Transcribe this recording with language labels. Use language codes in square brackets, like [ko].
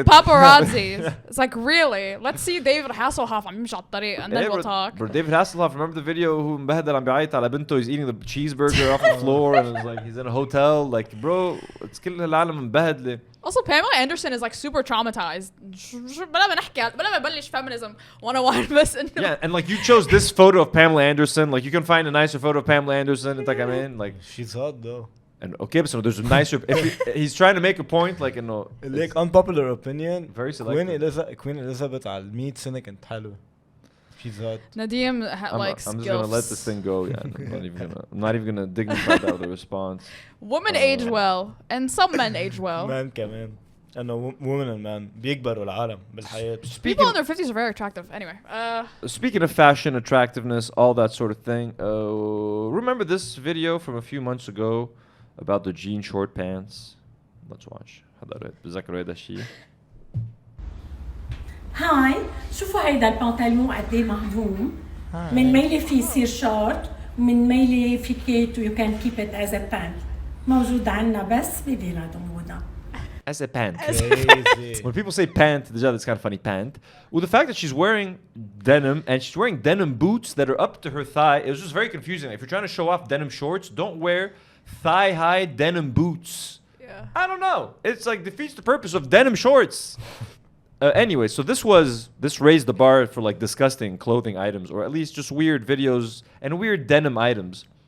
[en] Of paparazzi. It's like, really? Let's see David Hasselhoff [ar] عم يمشي على الطريق, [en] and then we'll talk. But David Hasselhoff, remember the video who [ar] مبهدل عم بيعيط على بنته? [en] He's eating the cheeseburger off the floor, and it's like he's in a hotel. Like, bro, it's [ar] كل العالم مبهدلة. [en] Also, Pamela Anderson is like super traumatized. [ar] بلا ما نحكي بلا ما بلش [en] feminism 101 [ar] بس إنه. [en] Yeah, and like you chose this photo of Pamela Anderson. Like you can find a nicer photo of Pamela Anderson. It's like, I mean, like She's hot though. and okay, but so there's a nicer. He's trying to make a point, like you know, Like unpopular opinion. very selective. [ar] Queen Elizabeth على 100 سنة كانت حلوة. [en] She's hot. Nadim like I'm just skills. gonna let this thing go. Yeah, I'm not even gonna dignify that with a response. Women age well, and some men age well. Man [ar] كمان. أنا [en] women and men [ar] بيكبروا العالم بالحياة. [en] People in their 50s are very attractive. Anyway, Speaking of fashion, attractiveness, all that sort of thing. Remember this video from a few months ago about the jean short pants? Let's watch. [ar] بتذكروا هذا الشيء؟ هاي شوفوا هيدا البنطلون قد ايه مهضوم من ميلي فيه يصير شورت ومن ميلي في كيت ويو كان كيب ات از ا بانت موجود عنا بس ببلاد موضة. [en] As a pant. Crazy. When people say pant, it's kind of funny, pant. Well, the fact that she's wearing denim, and she's wearing denim boots that are up to her thigh, it was just very confusing. If you're trying to show off denim shorts, don't wear thigh-high denim boots. Yeah. I don't know. It's like defeats the purpose of denim shorts. Anyway, so this raised the bar for like disgusting clothing items, or at least just weird videos and weird denim items.